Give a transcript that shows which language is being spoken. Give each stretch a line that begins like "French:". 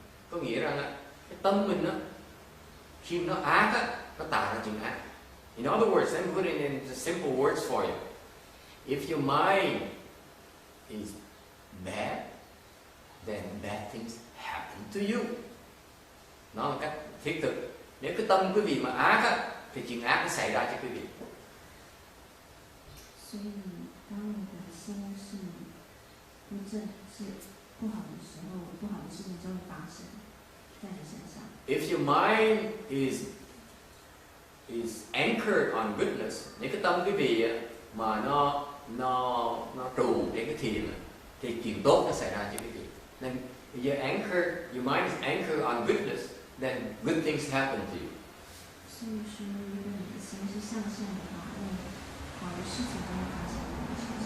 Vietnamese: Có nghĩa rằng cái tâm mình đó, khi nó ác á, nó tạo ra chuyện ác.
English: In other words, let me put it in the simple words for you. If your mind is bad, then bad things happen to you.
Vietnamese: Nó là cách thiết thực. Nếu cái tâm quý vị mà ác á, thì chuyện ác nó xảy ra cho quý vị.
Chinese: 所以当你的心是不正是不好的时候，不好的事情就会发生在你身上。
English: If your mind is anchored on goodness,
Vietnamese: nếu cái tâm quý vị mà nó trụ đến cái thiền thì chuyện tốt nó xảy ra cho quý vị.
English: Nên your mind is anchored on goodness, then good things happen to you.
Chinese: 所以说，如果你的心是向善的话，那好的事情都会发生在你身上。